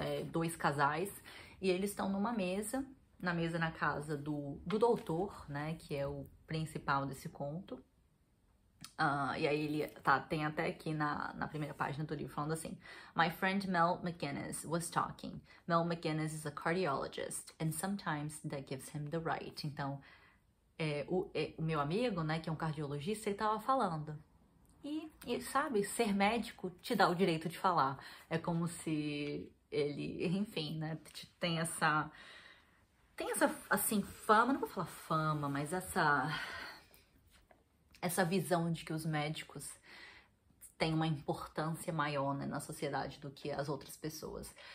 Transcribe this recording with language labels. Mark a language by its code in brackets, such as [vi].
[pt] 2 casais, e eles estão numa mesa, na casa do doutor, né? Que é o principal desse conto. E aí ele tem até aqui na primeira página do livro falando assim: [en] My friend Mel McGinnis was talking. Mel McGinnis is a cardiologist and sometimes that gives him the right. [pt] Então, o meu amigo, né, que é um cardiologista, ele tava falando. E sabe, ser médico te dá o direito de falar. É como se ele, enfim, né, tem essa, assim, fama, não vou falar fama, mas essa visão de que os médicos têm uma importância maior, né, na sociedade do que as outras pessoas.